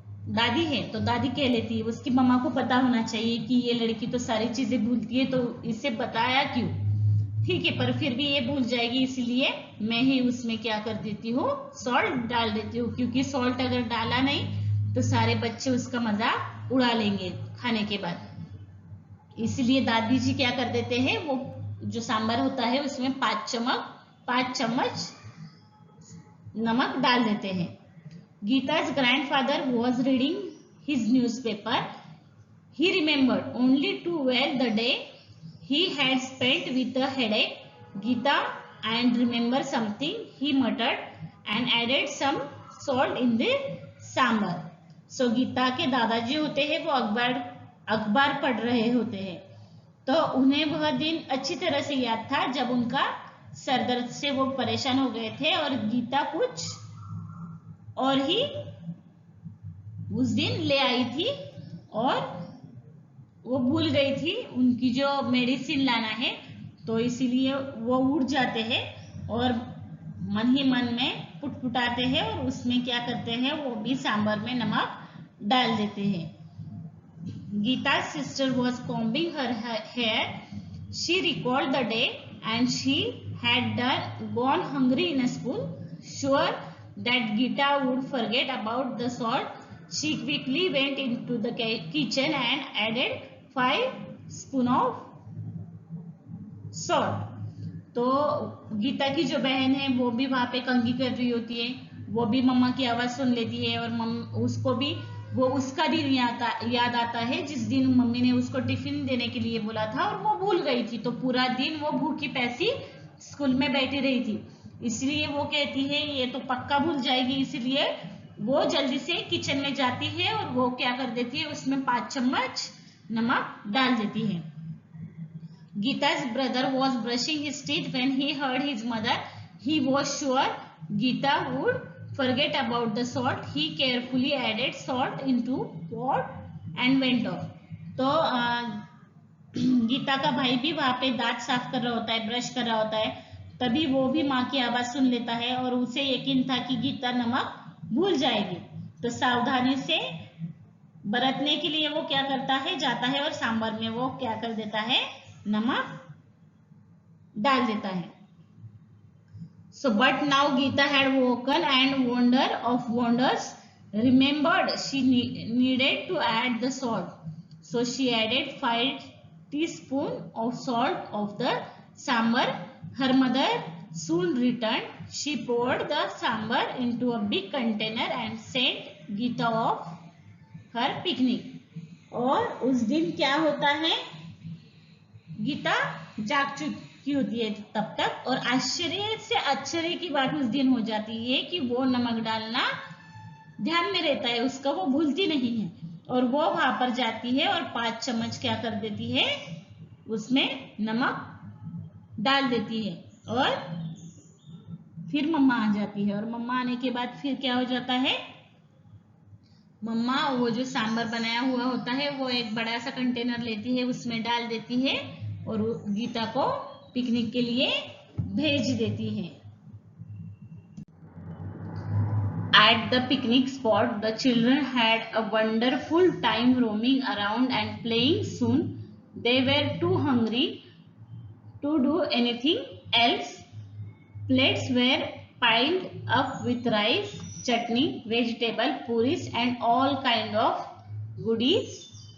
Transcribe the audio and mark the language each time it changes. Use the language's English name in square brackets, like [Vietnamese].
[Hindi] दादी है तो दादी कह लेती है, उसकी मम्मा को पता होना चाहिए कि ये लड़की तो सारी चीजें भूलती है, तो इसे बताया क्यों, ठीक है, पर फिर भी ये भूल जाएगी, इसलिए मैं ही उसमें क्या कर देती हूँ, सॉल्ट डाल देती हूँ, क्योंकि सॉल्ट अगर डाला नहीं तो सारे बच्चे उसका मजाक उड़ा लेंगे खाने के बाद। इसलिए दादी जी क्या कर देते हैं, वो जो सांबर होता है उसमें 5 चम्मच नमक डाल देते हैं। [English] Geeta's grandfather was reading his newspaper. He remembered only too well the day he had spent with a headache. Geeta and remember something, he muttered and added some salt in the sambar. [Hindi] So Gita के दादाजी होते हैं वो अखबार पढ़ रहे होते हैं, तो उन्हें वह दिन अच्छी तरह से याद था जब उनका सर दर्द से वो परेशान हो गए थे और गीता कुछ और ही उस दिन ले आई थी और वो भूल गई थी उनकी जो मेडिसिन लाना है, तो इसीलिए वो उठ जाते हैं और मन ही मन में पुटपुटाते हैं और उसमें क्या करते हैं, वो भी सांबर में नमक डाल देते हैं. [English] Gita's sister was combing her hair. She recalled the day and she had gone hungry in school. Sure that Gita would forget about the salt, she quickly went into the kitchen and added 5 spoons of salt. [Hindi] तो गीता की जो बहन है वो भी वहां पे कंघी कर रही होती है, वो भी मम्मा की आवाज सुन लेती है और उसको भी वो उसका दिन याद आता है जिस दिन मम्मी ने उसको टिफिन देने के लिए बोला था और वो भूल गई थी, तो पूरा दिन वो भूखी प्यासी स्कूल में बैठी रही थी, इसलिए वो कहती है ये तो पक्का भूल जाएगी, इसलिए वो जल्दी से किचन में जाती है और वो क्या कर देती है, उसमें 5 चम्मच नमक डाल देती है. [English] Gita's brother was brushing his teeth when he heard his mother. He was sure Gita would forget about the salt. He carefully added salt into pot and went off. [Hindi] तो गीता का भाई भी वहां पे दांत साफ कर रहा होता है, ब्रश कर रहा होता है, तभी वो भी माँ की आवाज सुन लेता है और उसे यकीन था कि गीता नमक भूल जाएगी, तो सावधानी से बरतने के लिए वो क्या करता है, जाता है और सांबर में वो क्या कर देता है, नमक डाल देता है. [English] So but now Geeta had woken and wonder of wonders remembered she needed to add the salt. So she added 5 teaspoons of salt of the sambar. Her mother soon returned. She poured the sambar into a big container and sent Geeta off her picnic. [Hindi] और उस दिन क्या होता है, गीता जाग चुकी होती है तब तक और आश्चर्य से आश्चर्य की बात उस दिन हो जाती है कि वो नमक डालना ध्यान में रहता है उसका, वो भूलती नहीं है और वो वहां पर जाती है और 5 चम्मच क्या कर देती है, उसमें नमक डाल देती है और फिर मम्मा आ जाती है और मम्मा आने के बाद फिर क्या हो जाता है, मम्मा वो जो सांबर बनाया हुआ होता है वो एक बड़ा सा कंटेनर लेती है, उसमें डाल देती है और गीता को पिकनिक के लिए भेज देती है. [English] At the picnic spot, the children had a wonderful time roaming around and playing. Soon, they were too hungry to do anything else. Plates were piled up with rice, chutney, vegetable, puris and all kind of goodies.